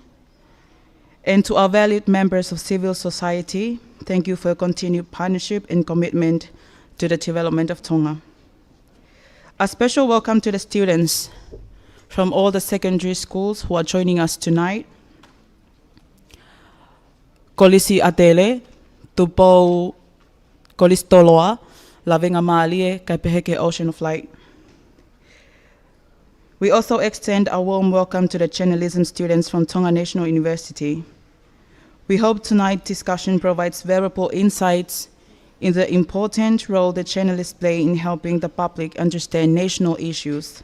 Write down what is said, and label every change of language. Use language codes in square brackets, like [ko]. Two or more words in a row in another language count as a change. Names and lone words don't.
[en] And to our valued members of civil society, thank you for your continued partnership and commitment to the development of Tonga. A special welcome to the students from all the secondary schools who are joining us tonight. Kolisi atele, tupo kolis toloa, lavinga maalie, kaipeheke Ocean of Light. We also extend a warm welcome to the journalism students from Tonga National University. We hope tonight's discussion provides valuable insights in the important role that journalists play in helping the public understand national issues.